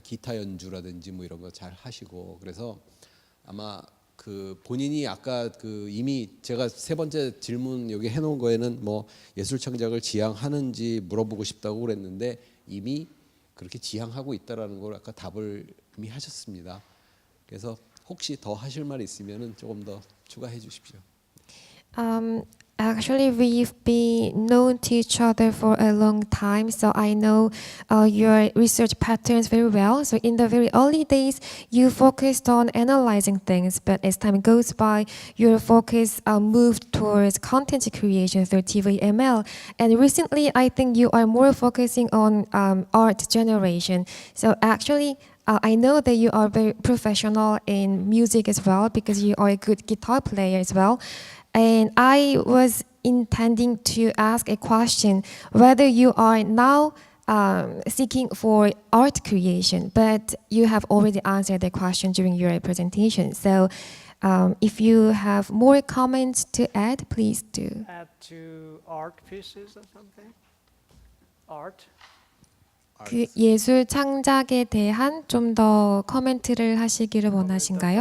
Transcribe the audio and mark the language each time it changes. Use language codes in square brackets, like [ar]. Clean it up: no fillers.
[ko] 기타 연주라든지 뭐 이런 거 잘 하시고, 그래서 아마 본인이 아까 이미 제가 세 번째 질문 여기 해놓은 거에는 뭐 예술 창작을 지향하는지 물어보고 싶다고 그랬는데 이미 그렇게 지향하고 있다라는 걸 아까 답을 이미 하셨습니다. 그래서 혹시 더 하실 말 있으면은 조금 더 추가해 주십시오. [en] Actually, we've been known to each other for a long time, so I know your research patterns very well. So in the very early days, you focused on analyzing things, but as time goes by, your focus moved towards content creation through TVML. And recently, I think you are more focusing on art generation. So actually, I know that you are very professional in music as well because you are a good guitar player as well. And I was intending to ask a question whether you are now seeking for art creation, but you have already answered the question during your presentation. So if you have more comments to add, please do. Add to art pieces or something? Art? [ko] 그 예술 창작에 대한 좀 더 코멘트를 하시기를 원하신가요?